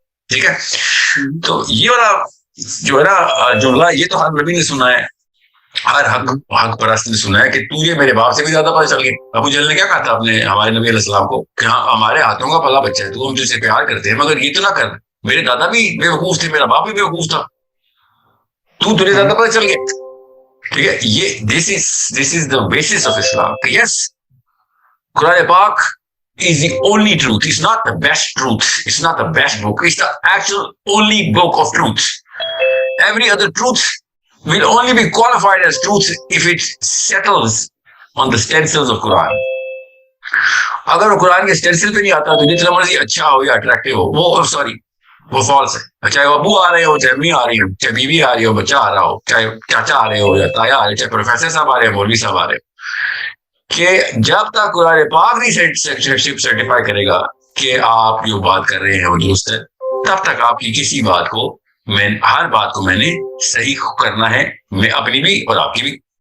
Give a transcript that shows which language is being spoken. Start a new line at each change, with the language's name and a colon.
Urdu: ٹھیک ہے، تو یہ والا جو ہے نا جملہ، یہ تو ہر نبی نے سنا ہے، ہر حق پرست نے سنا ہے کہ تجھے میرے باپ سے بھی زیادہ پتہ چل گیا. ابو جہل نے کیا کہا تھا اپنے ہمارے نبی علیہ السلام کو کہ ہاں ہمارے ہاتھوں کا پلا بچہ ہے، تو ہم تجھ سے پیار کرتے ہیں، مگر یہ تو نہ کر، میرے دادا بھی بے وقوف تھے، میرا باپ بھی بے وقوف تھا، تجھے زیادہ پتہ چل گیا. ٹھیک ہے، یہ
English: this is the basis of Islam. Yes, Quran پاک is the only truth. It's not the best truth. It's not the best book. It's the actual only book of truth. Every other truth will only be qualified as truth if it settles on the stencils of Quran.
Urdu: اگر وہ قرآن کے stencil پہ نہیں آتا تو جتنا مرضی اچھا ہو یا اٹریکٹیو ہو، وہ سوری وہ فالس ہے. چاہے وہ ابو آ رہے ہو، چاہے امی آ رہی ہو، چاہے بیوی آ رہی ہو، بچہ آ رہا ہو، چاہے چاچا آ رہے ہو یا تایا آ رہے، چاہے پروفیسر صاحب آ رہے ہیں، مولوی صاحب آ رہے ہو، کہ جب تک قرآن پاک نہیں سرٹیفائی کرے گا کہ آپ جو بات کر رہے ہیں وہ درست ہے، تب تک آپ کی کسی بات کو ہر بات کو میں نے صحیح کرنا ہے، میں اپنی بھی اور آپ کی بھی.